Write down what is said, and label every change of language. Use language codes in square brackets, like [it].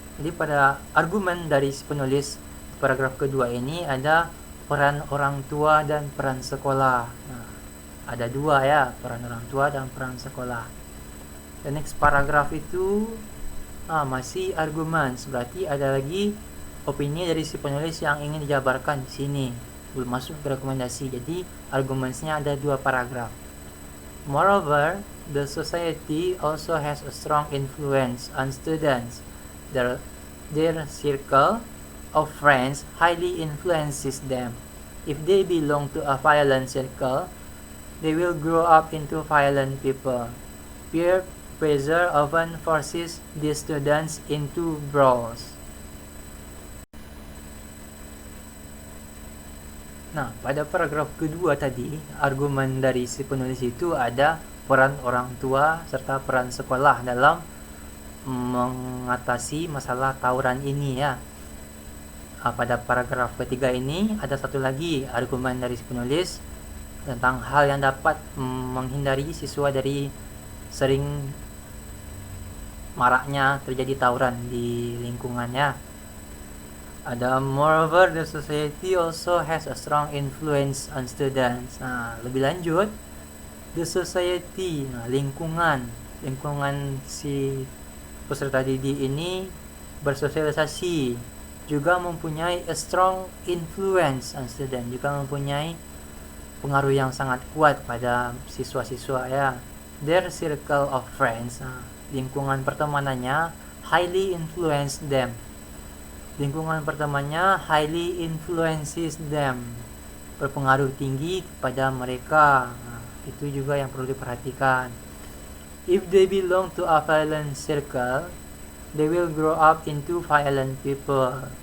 [id] Jadi pada argumen dari si penulis paragraf kedua ini ada peran orang tua dan peran sekolah. Nah, ada dua ya, peran orang tua dan peran sekolah. The next paragraf itu masih argumen, berarti ada lagi opini dari si penulis yang ingin dijabarkan di sini. Belum masuk ke rekomendasi. Jadi argumennya ada dua paragraf. [en] Moreover, the society also has a strong influence on students. Their circle of friends highly influences them. If they belong to a violent circle, they will grow up into violent people. Peer pressure often forces these students into brawls. [id] Nah, pada paragraf kedua tadi, argumen dari si penulis itu ada peran orang tua serta peran sekolah dalam mengatasi masalah tawuran ini ya. Pada paragraf ketiga ini ada satu lagi argumen dari si penulis tentang hal yang dapat menghindari siswa dari sering maraknya terjadi tawuran di lingkungannya. Ada [en] moreover, the society also has a strong influence on students. [id] Nah, lebih lanjut, [en] the society, [id] lingkungan si peserta didik ini bersosialisasi, juga mempunyai [en] a strong influence on student, [id] juga mempunyai pengaruh yang sangat kuat pada siswa-siswa ya. [en] Their circle of friends, [id] lingkungan pertemanannya [en] highly influence them. [id] Lingkungan pertemanannya [en] highly influences them, [id] berpengaruh tinggi kepada mereka. Itu juga yang perlu diperhatikan. [en] If they belong to a violent circle, they will grow up into violent people.